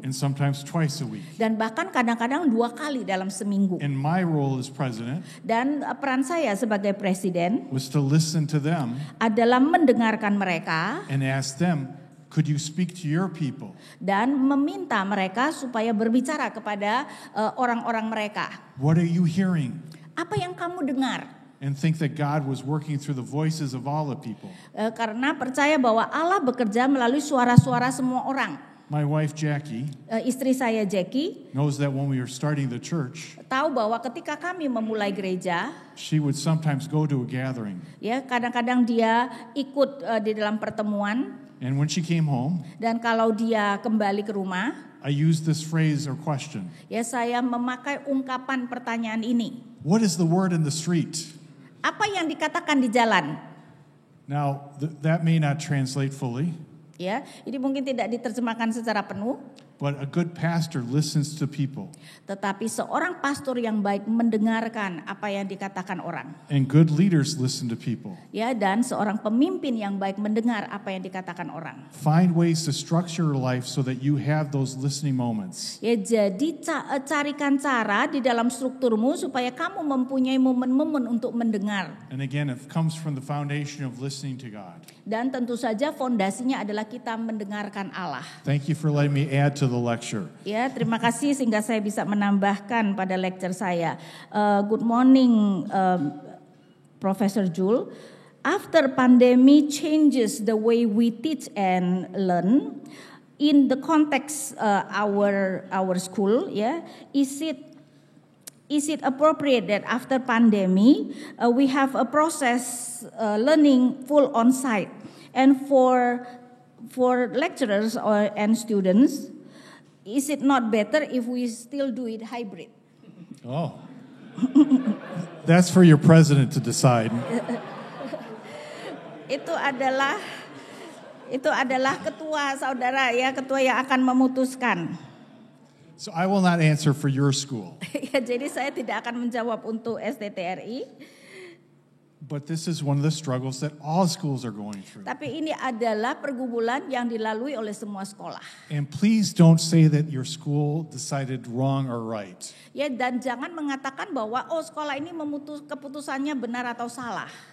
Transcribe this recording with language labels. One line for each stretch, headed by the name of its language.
English: And sometimes twice a week.
Indonesian: Dan bahkan kadang-kadang 2 kali dalam seminggu.
English: And my role as president,
Indonesian: dan peran saya sebagai presiden,
English: was to listen to them.
Indonesian: Adalah mendengarkan mereka.
English: And ask them, could you speak to your people?
Indonesian: Dan meminta mereka supaya berbicara kepada orang-orang mereka.
English: What are you hearing?
Indonesian: Apa yang kamu dengar?
English: And think that God was working through the voices of all the people.
Indonesian: Karena percaya bahwa Allah bekerja melalui suara-suara semua orang.
English: My wife Jackie,
Indonesian: istri saya Jackie,
English: knows that when we were starting the church,
Indonesian: tahu bahwa ketika kami memulai gereja,
English: she would sometimes go to a gathering.
Indonesian: Ya, kadang-kadang dia ikut di dalam pertemuan.
English: And when she came home,
Indonesian: dan kalau dia kembali ke rumah,
English: I used this phrase or question.
Indonesian: Ya, saya memakai ungkapan pertanyaan ini.
English: What is the word in the street?
Indonesian: Apa yang dikatakan di jalan?
English: Now, that may not translate fully.
Indonesian: Ya, ini mungkin tidak diterjemahkan secara penuh.
English: But a good pastor listens to people.
Indonesian: Tetapi seorang pastor yang baik mendengarkan apa yang dikatakan orang.
English: And good leaders listen to people.
Indonesian: Ya, dan seorang pemimpin yang baik mendengar apa yang dikatakan orang.
English: Find ways to structure your life so that you have those listening moments.
Indonesian: Ya, jadi carikan cara di dalam strukturmu supaya kamu mempunyai momen-momen untuk mendengar.
English: And again, it comes from the foundation of listening to God.
Indonesian: Dan tentu saja fondasinya adalah kita mendengarkan Allah.
English: Thank you for letting me add to the lecture.
Indonesian: Ya, terima kasih sehingga saya bisa menambahkan pada lecture saya.
English: Good morning, Professor Jul. After pandemic changes the way we teach and learn, in the context our school, yeah, is it appropriate that after pandemic we have a process learning full on site, and for lecturers and students, is it not better if we still do it hybrid? Oh, that's for your president to decide.
Indonesian: Itu adalah ketua saudara, ya, ketua yang akan memutuskan.
English: So I will not answer for your school.
Indonesian: Ya, jadi saya tidak akan menjawab untuk STTRI.
English: But this is one of the struggles that all schools are going through.
Indonesian: Tapi ini adalah pergumulan yang dilalui oleh semua sekolah.
English: And please don't say that your school decided wrong or right.
Indonesian: Ya, dan jangan mengatakan bahwa sekolah ini keputusannya benar atau salah.